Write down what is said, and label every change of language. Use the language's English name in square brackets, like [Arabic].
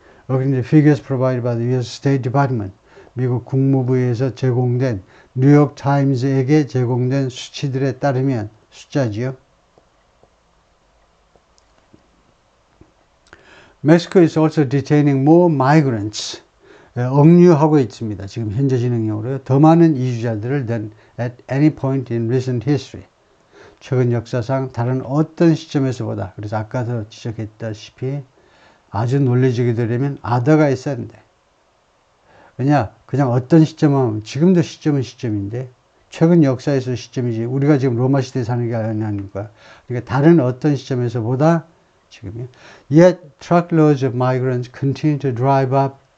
[Korean] 여기 이제 [English] figures provided by the US State Department [Korean] 미국 국무부에서 제공된 뉴욕 타임즈에게 제공된 수치들에 따르면 숫자지요. [English] Mexico is also detaining more migrants. [Korean] 억류하고 있습니다. 지금 현재 진행형으로요. 더 많은 이주자들을 [English] than at any point in recent history. [Korean] 최근 역사상 다른 어떤 시점에서보다. 그래서 아까도 지적했다시피 아주 논리적이 되려면 other가 있어야 된대. 그냥 어떤 시점은 지금도 시점은 시점인데 최근 역사에서 시점이지 우리가 지금 로마 시대에 사는 게 아니니까. 그러니까 다른 어떤 시점에서보다 지금요. [English] Yet truckloads of migrants continue to drive up.